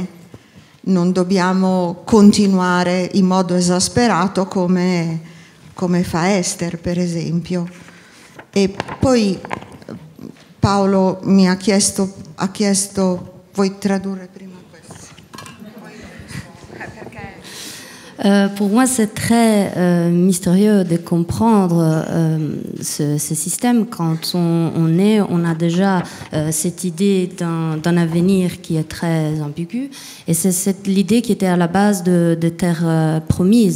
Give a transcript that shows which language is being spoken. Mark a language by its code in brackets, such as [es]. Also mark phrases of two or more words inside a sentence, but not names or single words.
[it] Non dobbiamo continuare in modo esasperato come fa Esther, per esempio. E poi Paolo mi ha chiesto, vuoi tradurre prima questo? [fr] Pour moi, c'est très mystérieux de comprendre ce système. Quand on a déjà cette idée d'un avenir qui est très ambigu. Et c'est l'idée qui était à la base de terre promise.